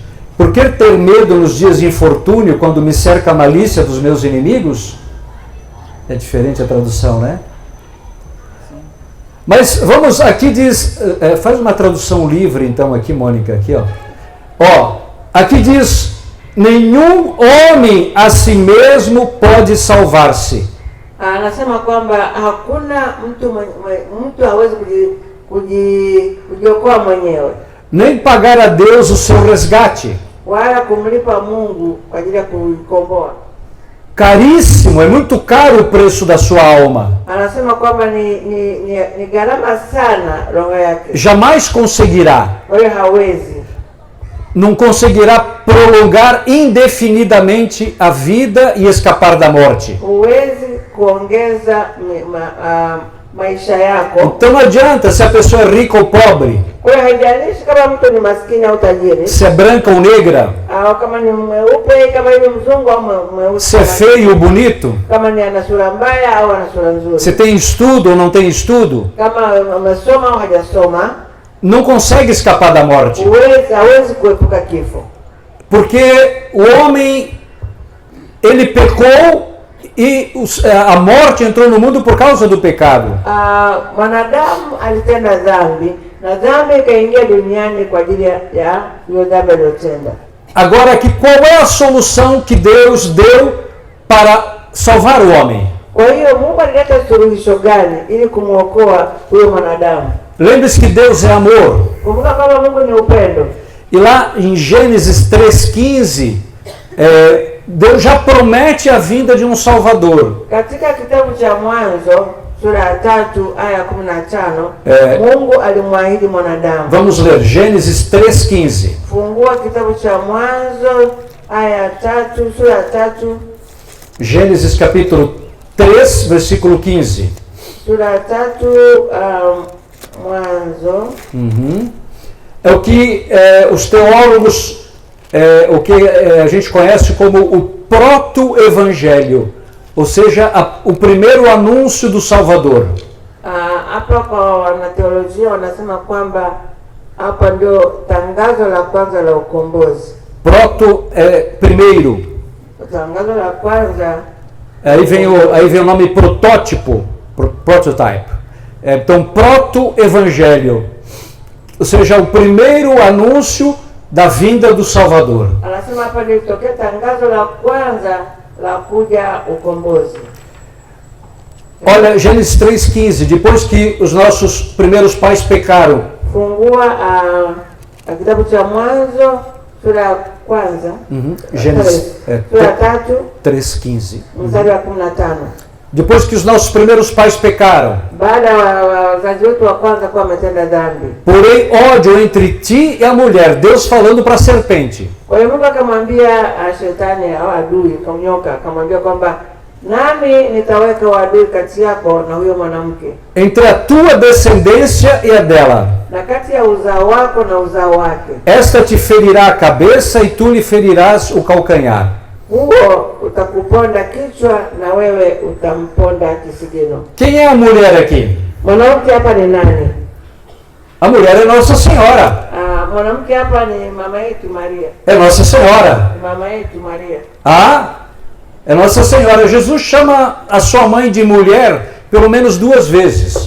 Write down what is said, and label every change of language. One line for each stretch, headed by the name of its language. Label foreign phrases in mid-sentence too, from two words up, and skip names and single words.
Portuguese: Por que ter medo nos dias de infortúnio, quando me cerca a malícia dos meus inimigos? É diferente a tradução, né? Mas vamos, aqui diz, faz uma tradução livre então aqui, Mônica, aqui ó. Aqui diz, nenhum homem a si mesmo pode salvar-se.
Swahili: Anasema kwamba hakuna mtu hawezi kujiokoa mwenyewe,
Portuguese: nem pagar a Deus o seu resgate.
Swahili: wala kumlipa Mungu kwa ajili ya kuikomboa.
Portuguese: Caríssimo, é muito caro o preço da sua alma.
Swahili: Anasema kwamba ni gharama sana roho yake.
Portuguese: Jamais conseguirá.
Swahili: Kwa hiyo hawezi,
Portuguese: não conseguirá prolongar indefinidamente a vida e escapar da morte.
Swahili: huwezi kuongeza maisha yako.
Portuguese: Então não adianta se a pessoa é rica ou pobre,
Swahili: Kwa hiyo haijalishi kama mtu ni maskini au tajiri,
Portuguese: se é branca ou negra,
Swahili: au kama ni mweupe, kama ni mzungu au mweusi,
Portuguese: se é feio ou bonito,
Swahili: kama ni ana sura mbaya au ana sura nzuri,
Portuguese: se tem estudo ou não tem estudo,
Swahili: kama amesoma au hajasoma,
Portuguese: não consegue escapar da morte.
Swahili: hawezi kuepuka kifo.
Portuguese: Porque o homem, ele pecou e a morte entrou no mundo por causa do pecado.
Swahili: Mwanadamu alitenda dhambi na dhambi ikaingia duniani kwa ajili ya hiyo dhambi aliyotenda.
Portuguese: Agora, qual é a solução que Deus deu para salvar o homem?
Swahili: Kwa hiyo Mungu alileta suluhisho gani ili kumwokoa huyo mwanadamu?
Portuguese: Lembre-se que Deus é amor.
Swahili: Kumbuka kwamba Mungu ni upendo.
Portuguese: E lá em Gênesis 3,15, Deus já promete a vinda de um Salvador.
Swahili: Katika kitabu cha Mwanzo sura ya 3 aya 15, Mungu alimwahidi mwanadamu.
Portuguese: Vamos ler Gênesis 3,15.
Swahili: Fungua kitabu cha Mwanzo aya 3, sura ya 3.
Portuguese: Gênesis capítulo 3, versículo 15.
Swahili: Sura ya 3, Mwanzo.
Portuguese: É o que os teólogos, o que a gente conhece como o proto-evangelho, ou seja, o primeiro anúncio do Salvador.
Swahili: Hapa kwa wanateolojia wanasema kwamba hapa ndio tangazo la kwanza la ukombozi.
Portuguese: Proto é primeiro.
Swahili: Tangazo la kwanza.
Portuguese: Aí vem o nome protótipo, prototype. Então, proto-evangelho, ou seja, o primeiro anúncio da vinda do Salvador.
Swahili: Anasema hapa ndio tokea tangazo la kwanza la kuja ukombozi.
Portuguese: Olha, Gênesis 3,15, depois que os nossos primeiros pais pecaram.
Swahili: Fungua kitabu cha Mwanzo sura ya kwanza.
Portuguese: Gênesis
Swahili: sura 3, 3,15. mstari wa 15.
Portuguese: Depois que os nossos primeiros pais pecaram.
Swahili: Baada wazazi wetu wa kwanza kuwa wametenda dhambi.
Portuguese: Porém, ódio entre ti e a mulher. Deus falando para a serpente.
Swahili: Kwa hiyo Mungu akamwambia shetani au adui, nyoka, akamwambia kwamba nami nitaweka uadui kati yako na huyo mwanamke,
Portuguese: entre a tua descendência e a dela.
Swahili: na kati ya uzao wako na uzao wake.
Portuguese: Esta te ferirá a cabeça e tu lhe ferirás o calcanhar.
Swahili: Huo utakuponda kichwa na wewe utamponda kisigino.
Portuguese: Quem é a mulher aqui?
Swahili: Mwanamke hapa ni nani?
Portuguese: A mulher é Nossa Senhora.
Swahili: Mwanamke hapa ni mama yetu Maria.
Portuguese: É Nossa Senhora.
Swahili: Mama yetu Maria.
Portuguese: É Nossa Senhora. Jesus chama a sua mãe de mulher pelo menos 2 vezes.